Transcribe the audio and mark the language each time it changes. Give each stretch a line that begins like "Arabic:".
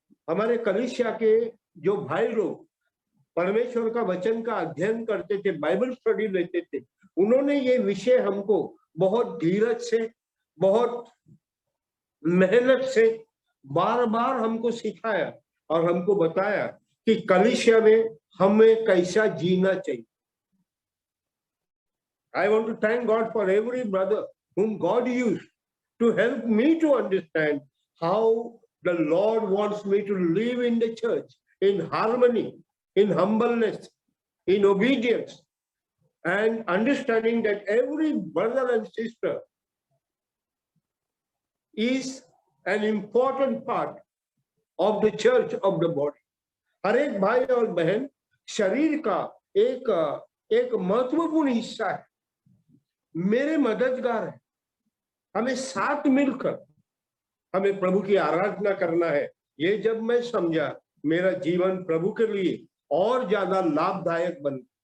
Hindi: हमारे कलीसिया के जो भाई लोग परमेश्वर का वचन का अध्ययन करते थे, बाइबल स्टडी लेते थे, उन्होंने ये विषय हमको बहुत धीरज से, बहुत मेहनत से बार बार हमको सिखाया और हमको बताया कि कलीसिया में हमें कैसा जीना चाहिए।
English: I want to thank God for every brother whom God used to help me to understand how the Lord wants me to live in the church in harmony, in humbleness, in obedience, and understanding that every brother and sister is an important part of the church of the body.
Hindi: हर एक भाई और बहन शरीर का एक महत्वपूर्ण हिस्सा है, मेरे मददगार है। हमें साथ मिलकर हमें प्रभु की आराधना करना है। ये जब मैं समझा, मेरा जीवन प्रभु के लिए और ज्यादा लाभदायक बन।